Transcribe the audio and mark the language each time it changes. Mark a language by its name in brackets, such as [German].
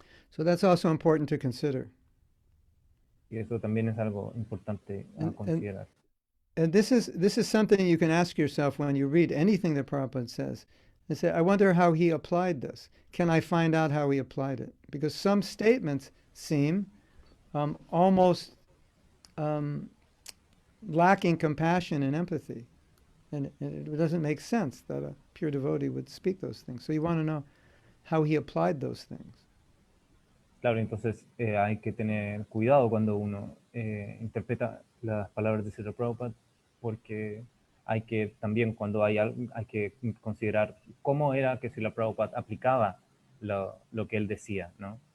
[English] So that's also important to consider. [Spanish] Y eso también es algo importante a considerar. [English] And this is something you can ask yourself when you read anything that Prabhupada says. And say, I wonder how he applied this. Can I find out how he applied it? Because some statements seem almost lacking compassion and empathy. And it doesn't make sense that a pure devotee would speak those things. So you want to know how he applied those things. [Spanish] Claro, entonces hay que tener cuidado cuando uno interpreta las palabras de Srila Prabhupada, porque hay que también hay que considerar cómo era que Srila Prabhupada aplicaba lo que él decía, ¿no?